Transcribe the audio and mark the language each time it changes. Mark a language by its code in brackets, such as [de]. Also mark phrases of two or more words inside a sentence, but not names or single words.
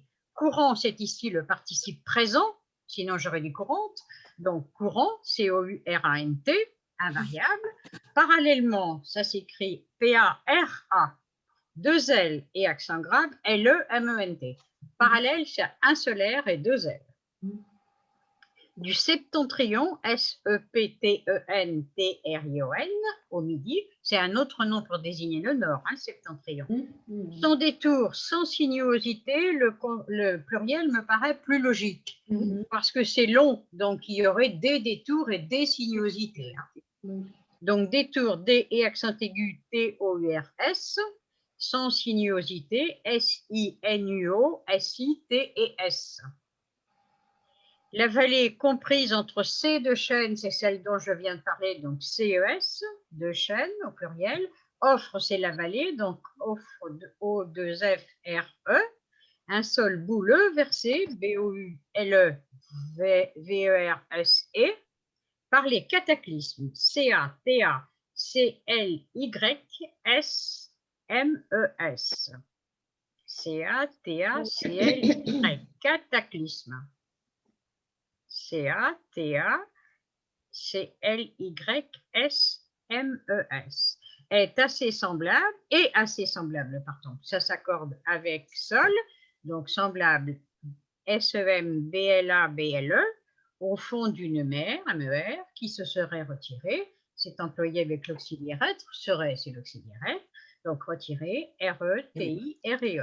[fr] Courant c'est ici le participe présent, sinon j'aurais dit courante, donc courant, C-O-U-R-A-N-T, invariable. Parallèlement, ça s'écrit P-A-R-A, deux L et accent grave, L-E-M-E-N-T. Parallèle, c'est un seul R et deux L. Du septentrion, S-E-P-T-E-N-T-R-I-O-N, au midi, c'est un autre nom pour désigner le nord, hein, septentrion. Sans détour, sans sinuosité, le pluriel me paraît plus logique, parce que c'est long, donc il y aurait des détours et des sinuosités. Hein. Donc détour, D et accent aigu, T-O-U-R-S, sans sinuosité, S-I-N-U-O-S-I-T-E-S. La vallée comprise entre ces deux chaînes, c'est celle dont je viens de parler, donc C-E-S, deux chaînes au pluriel. Offre, c'est la vallée, donc offre O-2-F-R-E. Un sol bouleux versé, B-O-U-L-E-V-E-R-S-E, par les cataclysmes, C-A-T-A-C-L-Y-S-M-E-S. C-A-T-A-C-L-Y, cataclysme. C-A-T-A-C-L-Y-S-M-E-S est assez semblable, pardon, ça s'accorde avec sol, donc semblable S-E-M-B-L-A-B-L-E, au fond d'une mer, MER, qui se serait retirée, c'est employé avec l'auxiliaire être, serait, c'est l'auxiliaire être, donc retiré, R-E-T-I-R-E-E.